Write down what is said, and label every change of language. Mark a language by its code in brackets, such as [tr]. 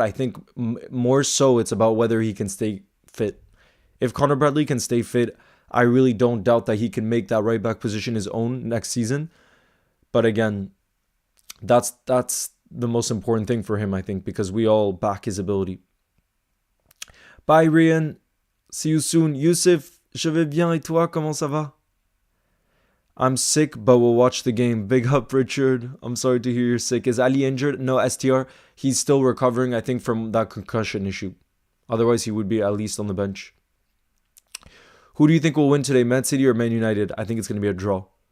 [en] I think more so it's about whether he can stay fit. If Connor Bradley can stay fit, I really don't doubt that he can make that right back position his own next season. But again, that's the most important thing for him, I think, because we all back his ability. Bye, Rian. See you soon. Youssef, [fr] je vais bien et toi, comment ça va? [en] I'm sick, but we'll watch the game. Big up, Richard. I'm sorry to hear you're sick. Is Ali injured? No, STR. He's still recovering, I think, from that concussion issue. Otherwise, he would be at least on the bench. Who do you think will win today, Man City or Man United? I think it's going to be a draw.